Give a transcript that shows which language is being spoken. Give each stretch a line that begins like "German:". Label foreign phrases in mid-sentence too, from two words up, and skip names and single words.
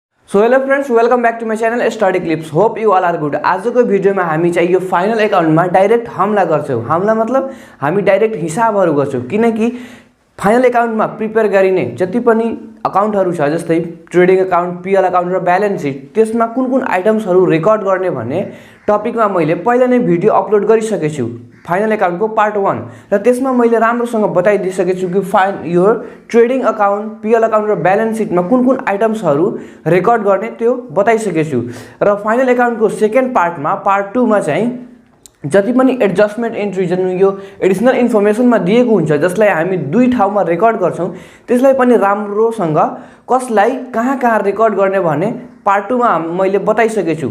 English: So hello friends, welcome back to my channel Study Clips. Hope you all are good.
Nepali: आज को भिडियो में हामी चाहिँ यो
English: final account
Nepali: में डायरेक्ट हमला गर्छौं। हमला मतलब हामी डायरेक्ट हिसाबहरु गर्छौं, किनकि
English: final account
Nepali: में प्रिपेयर गरिने जति पनि अकाउन्टहरु छ, जस्तै
English: trading account, PL account
Nepali: र
English: balance sheet,
Nepali: त्यसमा कुन कुन आइटम्सहरु रेकर्ड गर्ने भन्ने टपिकमा मैले पहिला नै
English: video upload
Nepali: गरिसकेको छु,
English: final account
Nepali: को पार्ट 1। र त्यसमा मैले राम्रोसँग बताइदिसकेको छु कि यो
English: trading account, PL account
Nepali: र
English: balance sheet
Nepali: में कुन कुन आइटम्सहरु रेकर्ड गर्ने त्यो बताइसकेको छु। र
English: final account
Nepali: को सेकेन्ड पार्टमा, पार्ट 2 मा चाहिँ जति पनि
English: adjustment entry
Nepali: जुन यो एडिशनल इन्फर्मेसनमा दिएको हुन्छ, जसलाई हामी दुई ठाउँमा रेकर्ड गर्छौं, त्यसलाई पनि राम्रोसँग कसलाई कहाँ रेकर्ड गर्ने भन्ने पार्ट 2 मा मैले बताइसकेको छु।